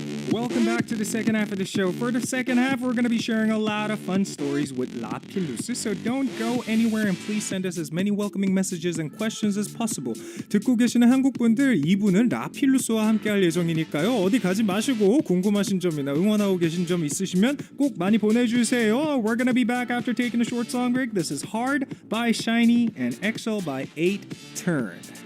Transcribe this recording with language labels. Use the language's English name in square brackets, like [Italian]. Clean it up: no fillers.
[English] Welcome back to the second half of the show. For the second half, we're going to be sharing a lot of fun stories with Lapillus. So don't go anywhere and please send us as many welcoming messages and questions as possible. [Korean] 듣고 계시는 한국분들 2부는 라필루스와 함께 할 예정이니까요. 어디 가지 마시고 궁금하신 점이나 응원하고 계신 점 있으시면 꼭 많이 보내주세요. [English] We're going to be back after taking a short song break. This is Hard by SHANA and EXO by 8 Turn.